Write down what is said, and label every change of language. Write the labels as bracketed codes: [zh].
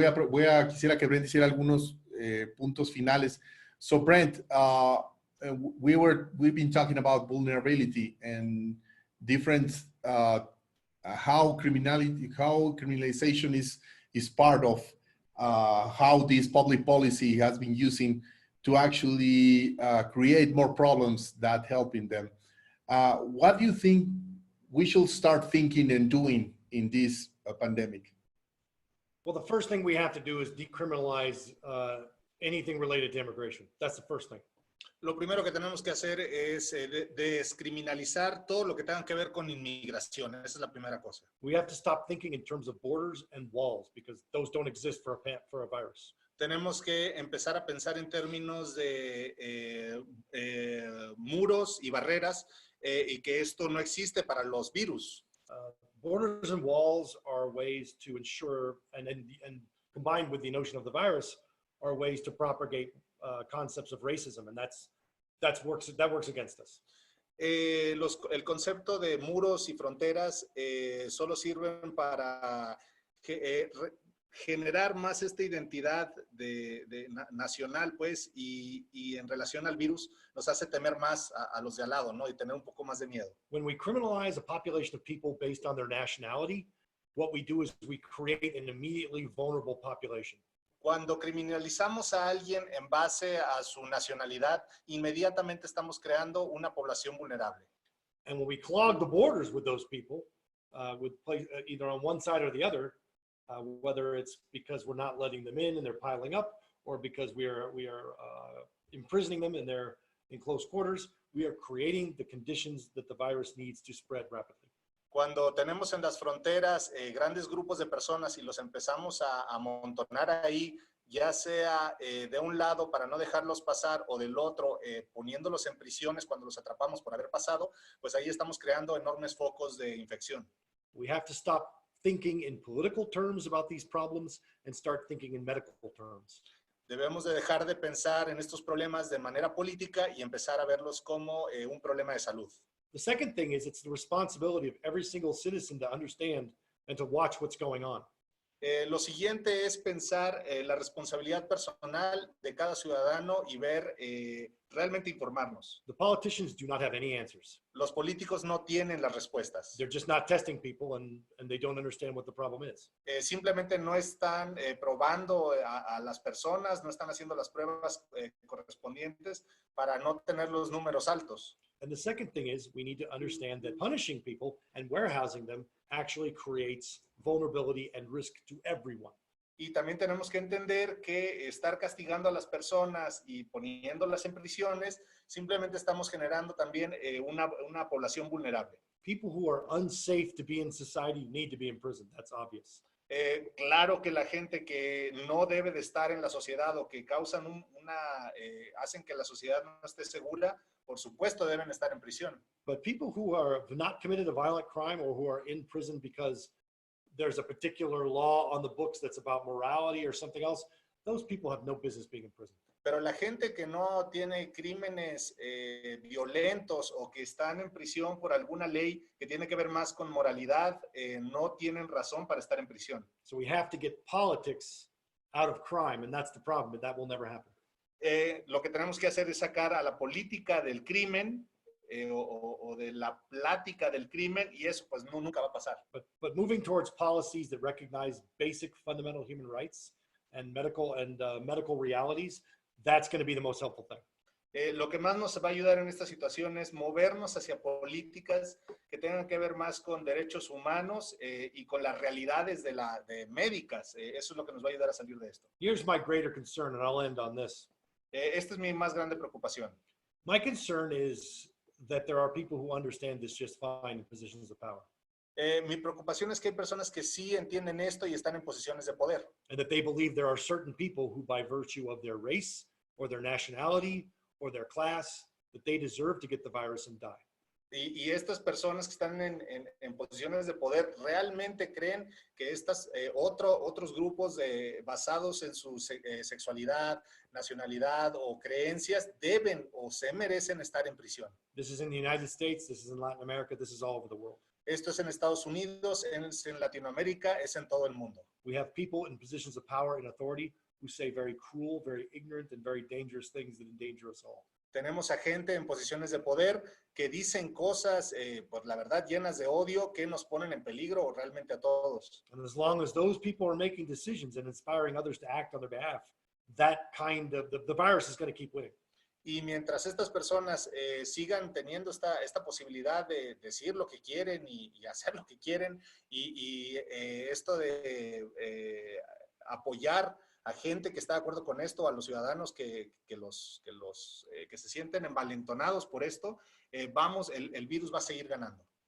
[es] Quisiera que Brent hiciera algunos puntos finales. [en] So Brent, we've been talking about vulnerability and different how criminalization is part of how this public policy has been using to actually create more problems than helping them. What do you think we should start thinking and doing in this pandemic? Well, the first thing we have to do is decriminalize anything related to immigration. That's the first thing. [es] Lo primero que tenemos que hacer es descriminalizar todo lo que tenga que ver con inmigración. Esa es la primera cosa. [en] We have to stop thinking in terms of borders and walls because those don't exist for a virus. [es] Tenemos que empezar a pensar en términos de muros y barreras y que esto no existe para los virus. [en] Borders and walls are ways to ensure, and combined with the notion of the virus, are ways to propagate concepts of racism, and that works against us. [es] El concepto de muros y fronteras solo sirven para generar más esta identidad nacional, pues, y en relación al virus nos hace temer más a los de al lado, ¿no? Y tener un poco más de miedo. [en] When we criminalize a population of people based on their nationality, what we do is we create an immediately vulnerable population. [es] Cuando criminalizamos a alguien en base a su nacionalidad, inmediatamente estamos creando una población vulnerable. [en] And when we clog the borders with those people, either on one side or the other, whether it's because we're not letting them in and they're piling up, or because we are imprisoning them and they're in close quarters, we are creating the conditions that the virus needs to spread rapidly. [es] Cuando tenemos en las fronteras grandes grupos de personas y los empezamos a amontonar ahí, ya sea de un lado para no dejarlos pasar o del otro poniéndolos en prisiones cuando los atrapamos por haber pasado, pues ahí estamos creando enormes focos de infección. [en] We have to stop thinking in political terms about these problems and start thinking in medical terms. [es] Debemos de dejar de pensar en estos problemas de manera política y empezar a verlos como un problema de salud. [en] The second thing is it's the responsibility of every single citizen to understand and to watch what's going on. [es] Lo siguiente es pensar la responsabilidad personal de cada ciudadano y ver, realmente informarnos. [en] The politicians do not have any answers. [es] Los políticos no tienen las respuestas. [en] They're just not testing people and they don't understand what the problem is. [es] Simplemente no están probando a las personas, no están haciendo las pruebas correspondientes para no tener los números altos. [en] And the second thing is we need to understand that punishing people and warehousing them actually creates vulnerability and risk to everyone. [es] Y también tenemos que entender que estar castigando a las personas y poniéndolas en prisiones, simplemente estamos generando también una población vulnerable. [en] People who are unsafe to be in society need to be in prison. That's obvious. [es] Claro que la gente que no debe de estar en la sociedad o que causan hacen que la sociedad no esté segura, por supuesto deben estar en prisión. [en] But people who have not committed a violent crime or who are in prison because there's a particular law on the books that's about morality or something else, those people have no business being in prison. [es] Pero la gente que no tiene crímenes violentos o que están en prisión por alguna ley que tiene que ver más con moralidad, no tienen razón para estar en prisión. [en] So we have to get politics out of crime, and that's the problem, but that will never happen. [es] Lo que tenemos que hacer es sacar a la política del crimen o de la plática del crimen, y eso pues nunca va a pasar. [en] But moving towards policies that recognize basic fundamental human rights and medical realities, that's going to be the most helpful thing. [es] Lo que más nos va a ayudar en esta situación es movernos hacia políticas que tengan que ver más con derechos humanos y con las realidades de médicas. Eso es lo que nos va a ayudar a salir de esto. [en] Here's my greater concern, and I'll end on this. [es] Esta es mi más grande preocupación. [en] My concern is that there are people who understand this just fine in positions of power. [es] Mi preocupación es que hay personas que sí entienden esto y están en posiciones de poder. [en] And that they believe there are certain people who, by virtue of their race or their nationality or their class, that they deserve to get the virus and die. [es] Y estas personas que están en posiciones de poder realmente creen que otros grupos basados en su sexualidad, nacionalidad o creencias deben o se merecen estar en prisión. [en] This is in the United States, this is in Latin America, this is all over the world. [es] Esto es en Estados Unidos, en Latinoamérica, es en todo el mundo. [en] We have people in positions of power and authority who say very cruel, very ignorant, and very dangerous things that endanger us all. [es] Tenemos a gente en posiciones de poder que dicen cosas, pues la verdad, llenas de odio que nos ponen en peligro realmente a todos. [en] And as long as those people are making decisions and inspiring others to act on their behalf, that kind of, the virus is going to keep winning. [es] Y mientras estas personas sigan teniendo esta posibilidad de decir lo que quieren y hacer lo que quieren, y esto de apoyar a gente que está de acuerdo con esto, a los ciudadanos que se sienten envalentonados por esto, el virus va a seguir ganando.